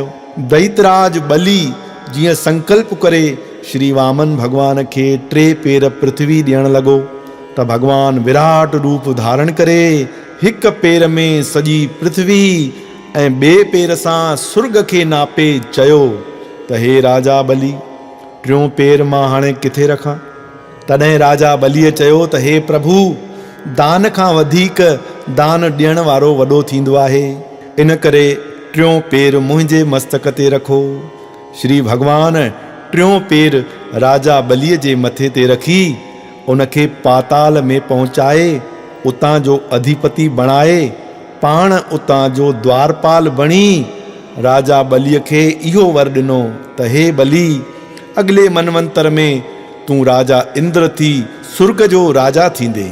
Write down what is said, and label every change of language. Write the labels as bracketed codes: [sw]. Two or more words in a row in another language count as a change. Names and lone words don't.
[sd] दैतराज बली जीअं संकल्प करे श्री वामन भगवान खे 3 पेर पृथ्वी ॾियण लॻो त भगवान विराट रूप धारण करे हिकु पेर में सॼी पृथ्वी ऐं ॿिए पेर सां सुर्ग खे नापे चयो त हे राजा बली, 3 पेर मां हाणे किथे रखां। तॾहिं राजा बलीअ चयो त हे प्रभु, दान खां वधीक दान ॾियण वारो वॾो थींदो आहे, इन करे 3 पेर मुंहिंजे मस्तक ते रखो। श्री भगवान 3 पेर राजा बलीअ जे मथे ते रखी उनखे पाताल में पहुचाए उतां जो अधिपति बणाए पाण उतां जो द्वारपाल बणी राजा बलीअ खे इहो वर ॾिनो त हे बली, अॻिले मनवंतर में तूं राजा इंद्र थी सुर्ग जो राजा थींदे।